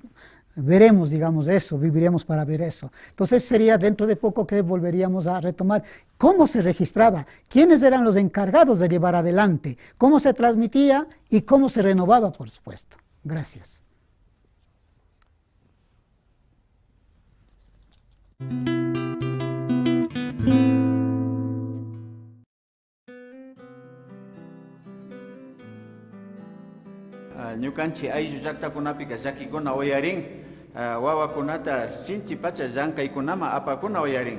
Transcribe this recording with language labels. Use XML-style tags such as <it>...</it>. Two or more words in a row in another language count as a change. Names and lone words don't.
<es>Veremos, digamos, eso, viviremos para ver eso. Entonces sería dentro de poco que volveríamos a retomar cómo se registraba, quiénes eran los encargados de llevar adelante, cómo se transmitía y cómo se renovaba, por supuesto. Gracias.</es> <qu>Ñukanchik ayllu llaqtakunapiqa llakikuna uyarin, wawakunata sinchi pacha llankaykunama apakuna uyarin.</qu>